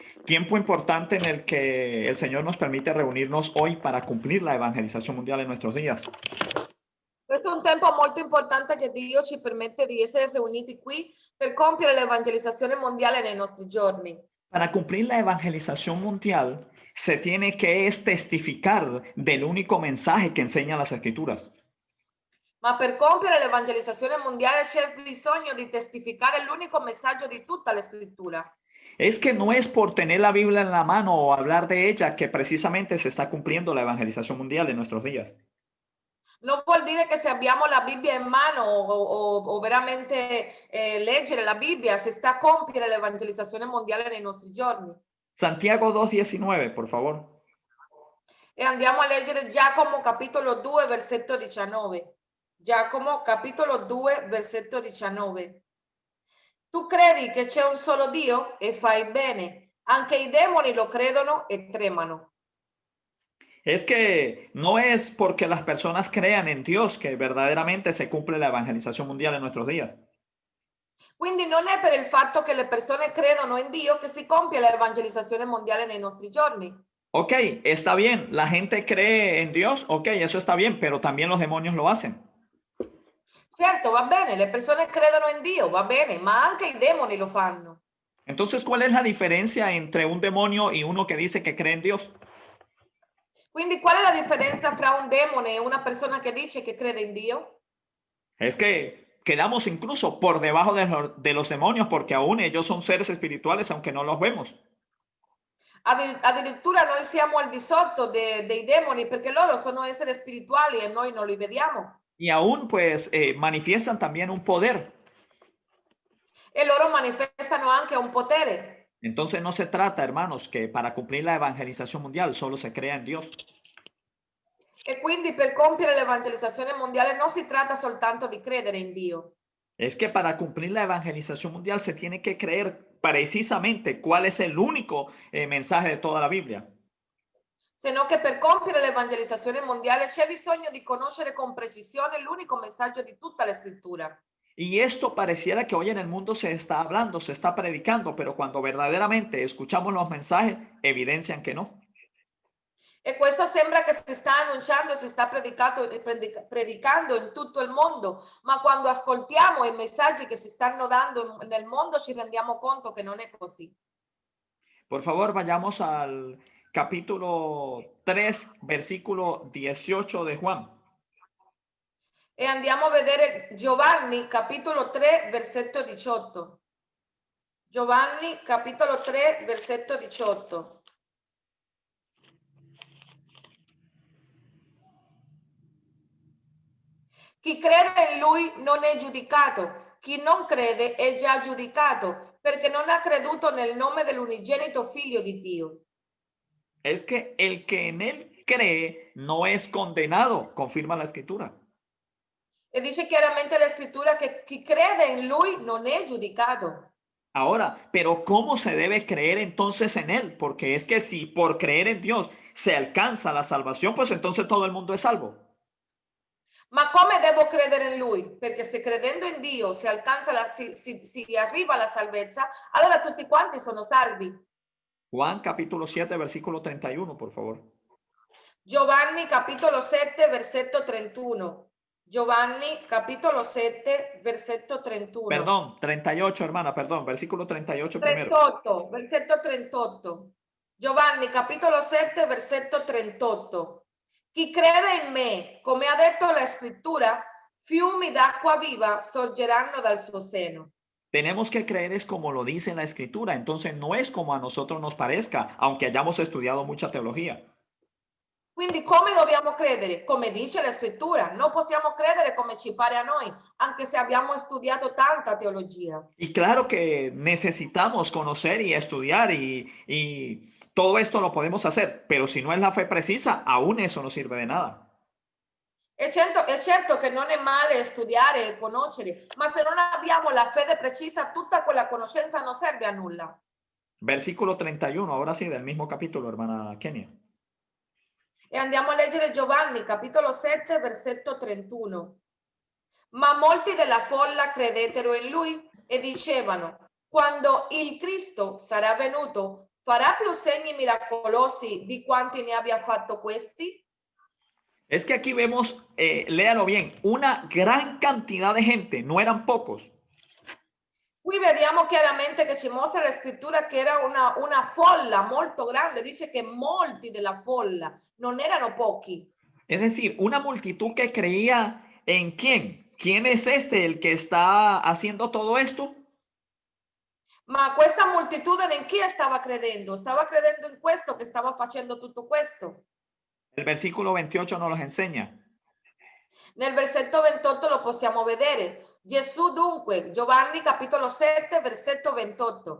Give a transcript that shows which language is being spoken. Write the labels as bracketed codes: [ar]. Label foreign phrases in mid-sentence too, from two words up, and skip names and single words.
[es] Tiempo importante en el que el Señor nos permite reunirnos hoy para cumplir la [it] evangelizazione mondiale in [es] nuestros días. [it] Questo è un tempo molto importante che Dio ci permette di essere riuniti qui per compiere l'evangelizzazione mondiale nei nostri giorni. [es] Para cumplir la evangelización mundial, se tiene que testificar del único mensaje que enseñan las Escrituras. [it] Ma per compiere l'evangelizzazione mondiale c'è bisogno di testificare l'unico messaggio di tutta la scrittura. [es] Es que no es por tener la Biblia en la mano o hablar de ella que precisamente se está cumpliendo la evangelización mundial en nuestros días. [it] Non vuol dire che se abbiamo la Bibbia in mano o veramente leggere la Bibbia si sta a compiere l'evangelizzazione mondiale nei nostri giorni. [es] Santiago 2:19, por favor. [it] E andiamo a leggere Giacomo capitolo 2 versetto 19. Giacomo capitolo 2 versetto 19. Tu credi che c'è un solo Dio e fai bene, anche i demoni lo credono e tremano. [es] Es que no es porque las personas crean en Dios que verdaderamente se cumple la evangelización mundial en nuestros días. [it] Quindi non è per il fatto che le persone credono in Dio che si compie l'evangelizzazione mondiale nei nostri giorni. [es] Ok, está bien, la gente cree en Dios, ok, eso está bien, pero también los demonios lo hacen. [it] Certo, va bene, le persone credono in Dio, va bene, ma anche i demoni lo fanno. [es] Entonces, ¿cuál es la diferencia entre un demonio y uno que dice que cree en Dios? [it] Quindi qual è la differenza fra un demone e una persona che dice che crede in Dio? [es] Es que quedamos incluso por debajo de los demonios porque aún ellos son seres espirituales aunque no los vemos. [it] Addirittura noi siamo al di sotto dei demoni perché loro sono esseri spirituali e noi non li vediamo. [es] Y aún pues manifiestan también un poder. [it] E loro manifestano anche un potere. [es] Entonces no se trata, hermanos, que para cumplir la evangelización mundial solo se crea en Dios. [it] E quindi per compiere l'evangelizzazione mondiale non si tratta soltanto di credere in Dio. [es] Es que para cumplir la evangelización mundial se tiene que creer precisamente cuál es el único mensaje de toda la Biblia. [it] Se no che per compiere l'evangelizzazione mondiale c'è bisogno di conoscere con precisione l'unico messaggio di tutta la scrittura. [es] Y esto pareciera que hoy en el mundo se está hablando, se está predicando, pero cuando verdaderamente escuchamos los mensajes, evidencian que no. [it] E questo sembra che si sta annunciando e si sta predicando in tutto il mondo, ma quando ascoltiamo i messaggi che si stanno dando nel mondo ci rendiamo conto che non è così. [es] Por favor, vayamos al capítulo 3, versículo 18 de Juan. [it] E andiamo a vedere Giovanni capitolo 3 versetto 18. Giovanni capitolo 3 versetto 18. Chi crede in lui non è giudicato, chi non crede è già giudicato, perché non ha creduto nel nome dell'unigenito figlio di Dio. [es] Es que el que en él cree no es condenado, confirma la escritura. [it] E dice chiaramente la scrittura che chi crede in lui non è giudicato. [es] Ahora, pero ¿cómo se debe creer entonces en él? Porque es que si por creer en Dios se alcanza la salvación, pues entonces todo el mundo es salvo. [it] Ma come devo credere in lui? Perché se credendo in Dio si alcanza si arriva alla salvezza, allora tutti quanti sono salvi. [es] Juan capítulo 7, versículo 31, por favor. [it] Giovanni capitolo 7 versetto 31. Giovanni capitolo 7 versetto 31. [es] Perdón, 38, hermana, perdón, versículo 38 primero. 38, [it] versetto 38. Giovanni capitolo 7 versetto 38. Chi crede in me, come ha detto la scrittura, fiumi d'acqua viva sorgeranno dal suo seno. [es] Tenemos que creer es como lo dice la escritura, entonces no es como a nosotros nos parezca, aunque hayamos estudiado mucha teología. [it] Quindi come dobbiamo credere? Come dice la scrittura. Non possiamo credere come ci pare a noi, anche se abbiamo studiato tanta teologia. [es] Y claro que necesitamos conocer y estudiar y todo esto lo podemos hacer, pero si no es la fe precisa, aún eso no sirve de nada. [it] È certo che non è male studiare e conoscere, ma se non abbiamo la fede precisa, tutta quella conoscenza non serve a nulla. [es] Versículo 31, ahora sí, del mismo capítulo, hermana Kenia. [it] E andiamo a leggere Giovanni, capitolo 7, versetto 31. Ma molti della folla credettero in lui e dicevano: quando il Cristo sarà venuto, farà più segni miracolosi di quanti ne abbia fatto questi? [es] Es que aquí vemos, léalo bien, una gran cantidad de gente, no eran pocos. [it] Qui vediamo chiaramente che ci mostra la scrittura che era una folla molto grande, dice che molti della folla, non erano pochi. [es] Es decir, una multitud que creía en quién. ¿Quién es este el que está haciendo todo esto? [it] Ma questa moltitudine in chi stava credendo? Stava credendo in questo che stava facendo tutto questo. [es] El versículo 28 nos los enseña. [it] Nel versetto 28 lo possiamo vedere. Gesù dunque, Giovanni capitolo 7, versetto 28.